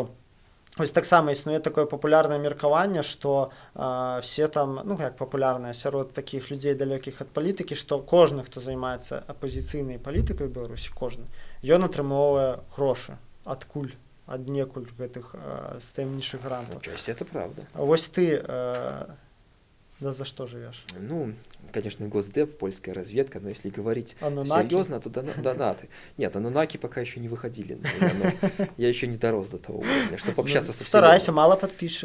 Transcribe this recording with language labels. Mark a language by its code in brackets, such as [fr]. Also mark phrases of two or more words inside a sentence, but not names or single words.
[be] Вось таксама існуе такое папулярнае меркаванне, што все там, ну як папулярнае сярод такіх людзей далёкіх ад палітыкі, што кожны, хто займаецца апазіцыйнай палітыкай у Беларусі, кожны, ён атрымоўвае грошы адкуль, аднекуль гэтых з таямнічых грантаў. [ru] Отчасти это правда. [be] Вось ты [ru] да за что живешь? Ну, конечно, Госдеп, польская разведка, но если говорить Анунаки? серьезно, то донаты. Нет, анунаки пока еще не выходили. Я еще не дорос до того уровня, чтобы общаться со всеми. Старайся, мало подписчиков.